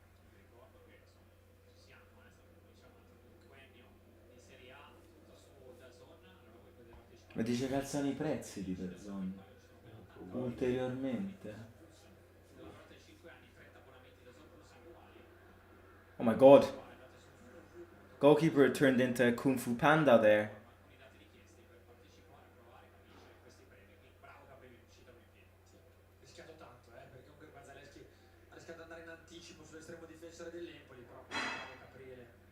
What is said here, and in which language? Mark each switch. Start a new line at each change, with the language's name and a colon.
Italian: Vi ricordo che insomma ci siamo, è stato cominciato un altro quinquennio in Serie A, tutto su DAZN, allora voi potete partecipare. Ma dice che alzano i prezzi di DAZN ulteriormente. Nella durata di 5 anni, 30 abbonamenti DAZN plus annuali.
English: Oh my god. Goalkeeper turned into a Kung Fu Panda there.
Italian: Alcuni dati richiesti per partecipare, provare a vincere questi premi. Quindi bravo Gabriele, è uscita con i piedi. Rischiato tanto, perché comunque Zalewski ha rischiato di andare in anticipo sull'estremo difensore dell'Empoli, però bravo Caprile.